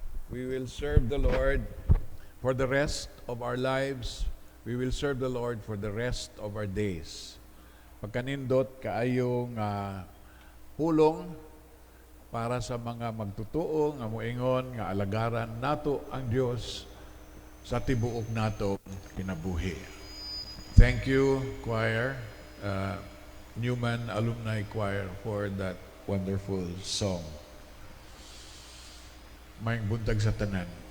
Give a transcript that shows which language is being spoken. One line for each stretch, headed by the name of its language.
English: We will serve the Lord for the rest of our lives. We will serve the Lord for the rest of our days.
Cebuano: Pagkanindot kaayong pulong para sa mga magtutuo nga moingon nga alagaran nato ang Dios sa tibuok nato kinabuhi.
English: Thank you, choir, Newman Alumni Choir, for that wonderful song.
Cebuano: Mayang buntag sa tanan.